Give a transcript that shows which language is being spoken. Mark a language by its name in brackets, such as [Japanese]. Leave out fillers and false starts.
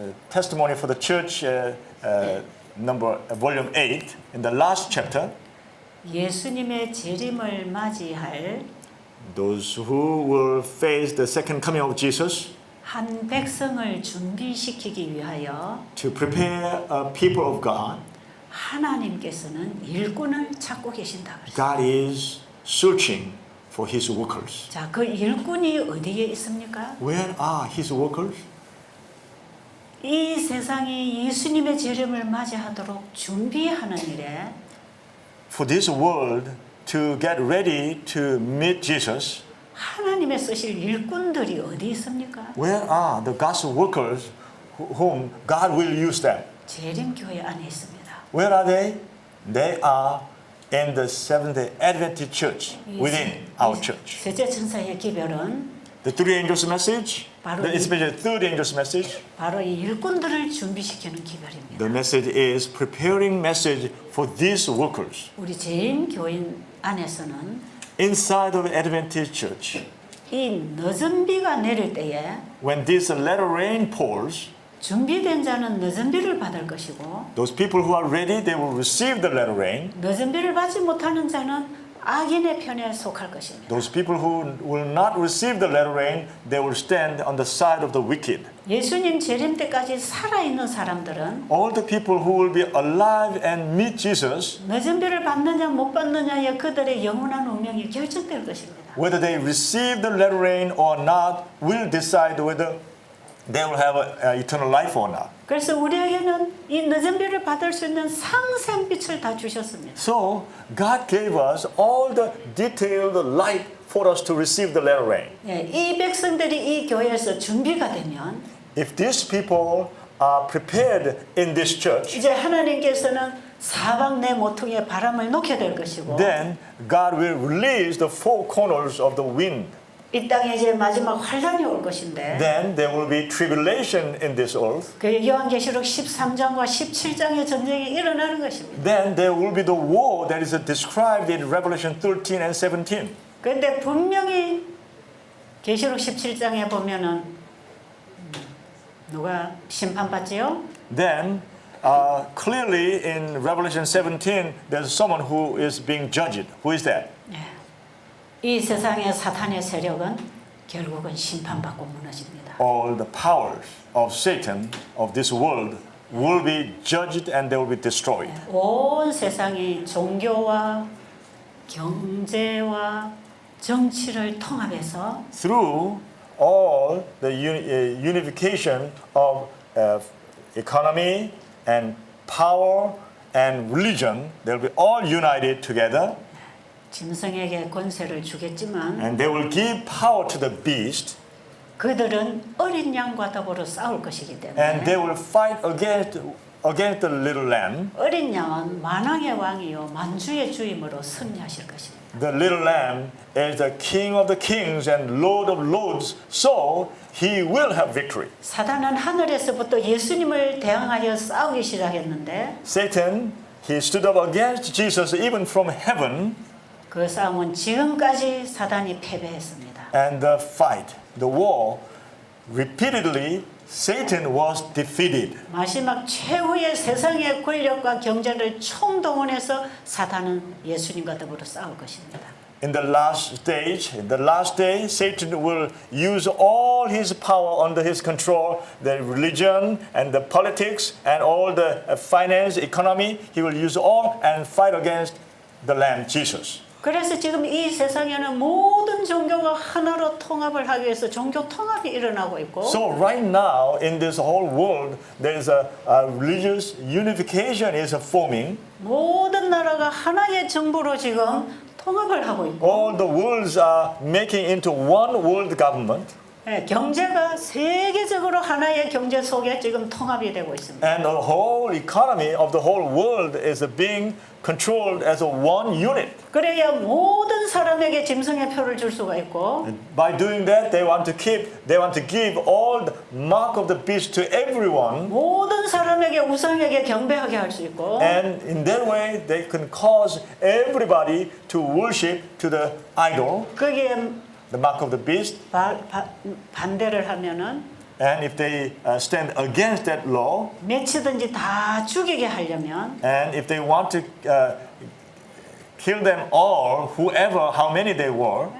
[English] Testimony for the Church, volume 8, in the last chapter, [Korean] 예수님의 재림을 맞이할 [English] those who will face the second coming of Jesus [Korean] 한 백성을 준비시키기 위하여 [English] to prepare a people of God, [Korean] 하나님께서는 일꾼을 찾고 계신다 그랬어요. [English] God is searching for His workers. [Korean] 자, 그 일꾼이 어디에 있습니까? [English] Where are His workers? [Korean] 이 세상이 예수님의 재림을 맞이하도록 준비하는 일에 [English] For this world to get ready to meet Jesus, [Korean] 하나님의 쓰실 일꾼들이 어디 있습니까? [English] where are the God's workers whom God will use them? [Korean] 재림교회 안에 있습니다. [English] Where are they? They are in the Seventh-day Adventist Church, within our church. [Korean] 셋째 천사의 기별은 [English] The three angels' message, especially the third angel's message, [Korean] 바로 이 일꾼들을 준비시키는 기별입니다. [English] the message is preparing message for these workers. [Korean] 우리 재림교인 안에서는 [English] Inside of Adventist Church, [Korean] 이 늦은 비가 내릴 때에 [English] when this latter rain pours, [Korean] 준비된 자는 늦은 비를 받을 것이고 [English] those people who are ready, they will receive the latter rain. [Korean] 늦은 비를 받지 못하는 자는 악인의 편에 속할 것입니다. [English] Those people who will not receive the latter rain, they will stand on the side of the wicked. [Korean] 예수님 재림 때까지 살아있는 사람들은 [English] All the people who will be alive and meet Jesus, [Korean] 늦은 비를 받느냐 못 받느냐에 그들의 영원한 운명이 결정될 것입니다. [English] whether they receive the latter rain or not, will decide whether they will have eternal life or not. [Korean] 그래서 우리에게는 이 늦은 비를 받을 수 있는 상생 빛을 다 주셨습니다. [English] So God gave us all the detailed light for us to receive the latter rain. [Korean] 예, 이 백성들이 이 교회에서 준비가 되면 [English] If these people are prepared in this church, [Korean] 이제 하나님께서는 사방 내 모퉁이에 바람을 놓게 될 것이고 [English] then God will release the four corners of the wind. [Korean] 이 땅에 이제 마지막 환란이 올 것인데 [English] Then there will be tribulation in this earth. [Korean] 그 요한계시록 13장과 17장의 전쟁이 일어나는 것입니다. [English] Then there will be the war that is described in Revelation 13 and 17. [Korean] 그런데 분명히 계시록 17장에 보면은 누가 심판받지요? [English] Then clearly in Revelation 17 there's someone who is being judged. Who is that? [Korean] 이 세상의 사탄의 세력은 결국은 심판받고 무너집니다. [English] All the powers of Satan of this world will be judged and they will be destroyed. [Korean] 온 세상이 종교와 경제와 정치를 통합해서 [English] Through all the unification of economy and power and religion, they'll be all united together, [Korean] 짐승에게 권세를 주겠지만 [English] and they will give power to the beast, [Korean] 그들은 어린 양과 더불어 싸울 것이기 [English] and they will fight against the little lamb. [Korean] 어린 양은 만왕의 왕이요 만주의 주임으로 승리하실 것입니다. [English] The little lamb is the king of the kings and lord of lords, so he will have victory. [Korean] 사단은 하늘에서부터 예수님을 대항하여 싸우기 시작했는데 [English] Satan, he stood up against Jesus even from heaven, [Korean] 그 싸움은 지금까지 사단이 패배했습니다. [English] and the fight, the war, repeatedly Satan was defeated. [Korean] 마지막 최후의 세상의 권력과 경제를 총동원해서 사단은 예수님과 더불어 싸울 것입니다. [English] In the last stage, in the last day, Satan will use all his power under his control, the religion and the politics and all the finance, economy. He will use all and fight against the Lamb, Jesus. [Korean] 그래서 지금 이 세상에는 모든 종교가 하나로 통합을 하기 위해서 종교 통합이 일어나고 있고 [English] So right now, in this whole world, there is a religious unification is forming. [Korean] 모든 나라가 하나의 정부로 지금 통합을 하고 있고 [English] All the worlds are making into one world government. [Korean] 경제가 세계적으로 하나의 경제 속에 지금 통합이 되고 있습니다. [English] And the whole economy of the whole world is being controlled as a one unit. [Korean] 그래야 모든 사람에게 짐승의 표를 줄 수가 있고 [English] By doing that, they want to give all the mark of the beast to everyone. [Korean] 모든 사람에게 우상에게 경배하게 할 수 있고 [English] And in that way, they can cause everybody to worship to the idol, [Korean] 거기에 [English] the mark of the beast. [Korean] 반대를 하면은 [English] And if they stand against that law, [Korean] 몇이든지 다 죽이게 하려면 [English] and if they want to kill them all, whoever, how many they were,